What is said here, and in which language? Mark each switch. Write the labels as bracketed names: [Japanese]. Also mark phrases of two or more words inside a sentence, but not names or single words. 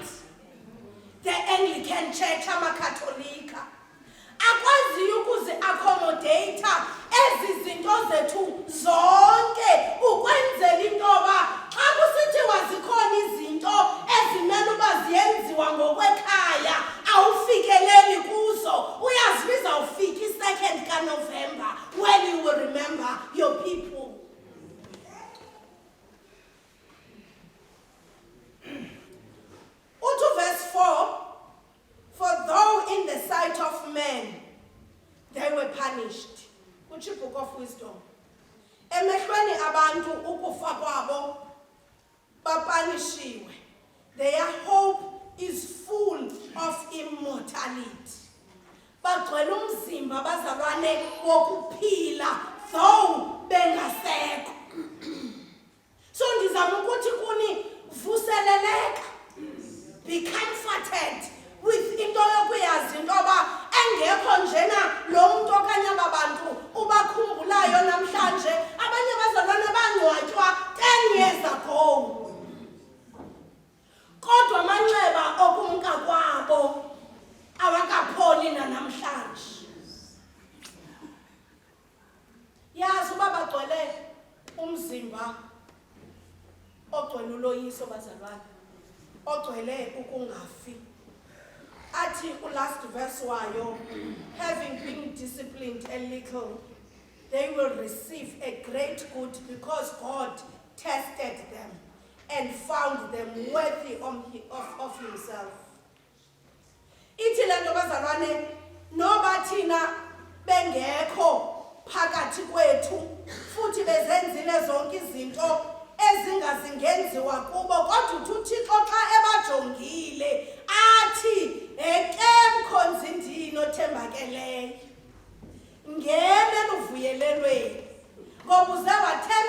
[English] The Anglican Church, [Xhosa] amakatolika akwaziyo ukuzi-accommodata ezi zinto zethu zonke ukwenzela into yoba xa kusithiwa zikhona izinto ezimele uba ziyenziwa ngokwekhaya awufikeleli kuzo. Uyazibiza ufika i-2nd kaNovember [English] when you will remember your people. Uto verse 4, for though in the sight of men they were punished, which is book of wisdom. [Xhosa] Emehlweni abantu ukufa kwabo bapanishiwe. [English] Their hope is full of immortality. [Xhosa] Bagcwele umzimba bazalwane wokuphila though bengasekho. So ndizama ukuthi kuni vuseleleka, [English] be comforted with [Xhosa] into yokuyazi into yoba engekho njena lo muntu okanye aba bantu ubakhumbulayo namhlanje. Abanye bazalwane bangcwatywa [English] 10 years ago, [Xhosa] kodwa amanxeba okumka kwabo awakapholi nanamhlanje. Yazi uba bagcwele umzimba ogcwele uloyiso bazalwane, ogcwele ukungafi. Athi [English] last verse [Xhosa] wayo, [English] having been disciplined a little, they will receive a great good because God tested them and found them worthy of himself. [Xhosa] Ithi le nto bazalwane noba thina bengekho phakathi kwethu futhi bezenzile zonke izinto ezingazingenziwa kubo, kodwa uThixo xa ebajongile athi eke mkhonzindini othembakeleyo ngene luvuyelelweni ngoba uze